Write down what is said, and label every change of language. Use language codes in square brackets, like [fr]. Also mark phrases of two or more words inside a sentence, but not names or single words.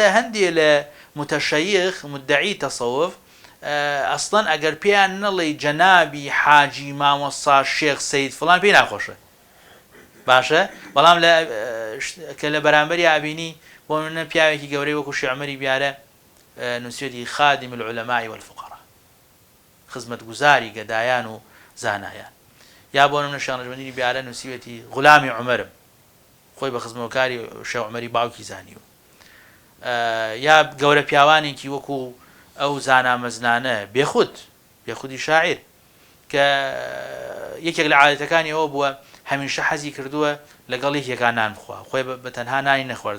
[ckb] هەندێک لە متەشەیخ مدعی تەسەوف ئەسڵەن ئەگەر پێیان نەڵێ جەنابی حاجی مامۆستا شێخ سەید فڵان پێی ناخۆشە باشە بەڵام کە لە بەرامبەری ئابینی بۆ منە پیاوێکی گەورەی وەکو شێعمەری بیارە نووسێتی [ar] خادم العلماء والفقراء [ckb] خزمەت گوزاری گەدایان و زانایان یا بۆ منە شێخ بیارە نووسیوێتی غولامی عومەرم خۆی بە خزمەتکاری شێخ عومەری باوکی زانیوە یا گەورە پیاوانێکی وەکو ئەو زانامەزنانە بێخودی شاعیر کە یەکێک لە عادەتەکانی ئەوە بووە هەمیشە حەزی کردووە لەگەڵ یەکێکان نان بخوا خۆی بە تەنها نانی نەخوارد